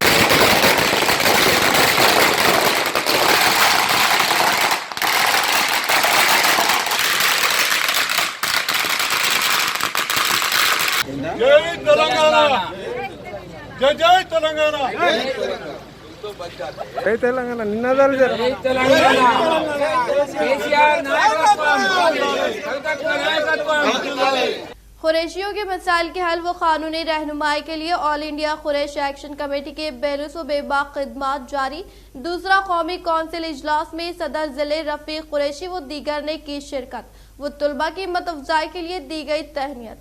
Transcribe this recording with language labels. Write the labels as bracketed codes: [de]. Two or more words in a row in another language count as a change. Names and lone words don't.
[ur] جے تلنگانہ، جے تلنگانہ، [te] జై తెలంగాణ నినాదాలు [ur] قریشیوں کے مسائل کے حل و قانونی رہنمائی کے لیے آل انڈیا قریش ایکشن کمیٹی کے بیرس و بے باک خدمات جاری۔ دوسرا قومی کونسل اجلاس میں صدر ضلع رفیق قریشی و دیگر نے کی شرکت و طلباء کی ہمت افزائی کے لیے دی گئی تہنیت۔